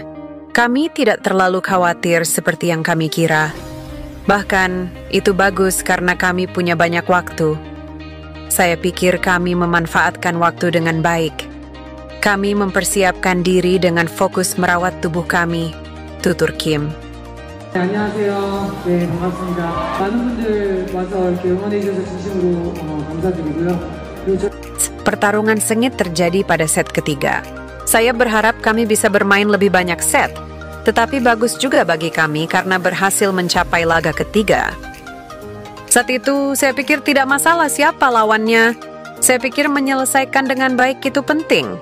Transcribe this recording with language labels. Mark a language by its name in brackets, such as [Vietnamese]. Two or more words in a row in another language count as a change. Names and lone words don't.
[Indonesian] Kami tidak terlalu khawatir seperti yang kami kira. Bahkan, itu bagus karena kami punya banyak waktu. Saya pikir kami memanfaatkan waktu dengan baik. Kami mempersiapkan diri dengan fokus merawat tubuh kami, tutur Kim. [Korean] 안녕하세요. 네, 반갑습니다. 많은 분들 와서 이렇게 응원해 주셔서 진심으로 감사드리고요. [Indonesian] Pertarungan sengit terjadi pada set ketiga. Saya berharap kami bisa bermain lebih banyak set, tetapi bagus juga bagi kami karena berhasil mencapai laga ketiga. Saat itu, saya pikir tidak masalah siapa lawannya. Saya pikir menyelesaikan dengan baik itu penting.